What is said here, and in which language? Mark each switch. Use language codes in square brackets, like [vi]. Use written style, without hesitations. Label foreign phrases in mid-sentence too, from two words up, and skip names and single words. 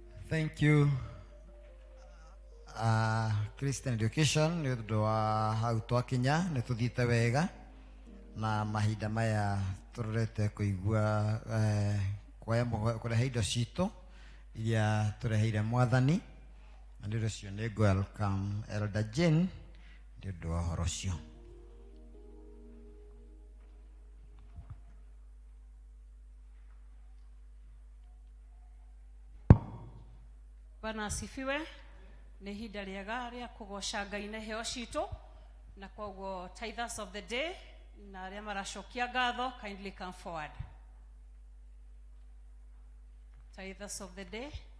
[en] Thank you. Christian education [ki] nĩ ũndũ wa hau twakinya nĩ tũthiĩte wega na mahinda maya tũrorete kũigua kũrehe indo citũ iria tũreheire Mwathani, na nĩ ũndũ ũcio nĩ welcome Elder Jane nĩ ũndũ wa ũhoro ũcio. [sw] Bwana asifiwe. [ki] Nĩ ihinda rĩega rĩa kũgoca Ngai na iheo citũ, na koguo [en] tithers of the day [ki] na arĩa maracokia ngatho [en] kindly come forward. Tithers of the day.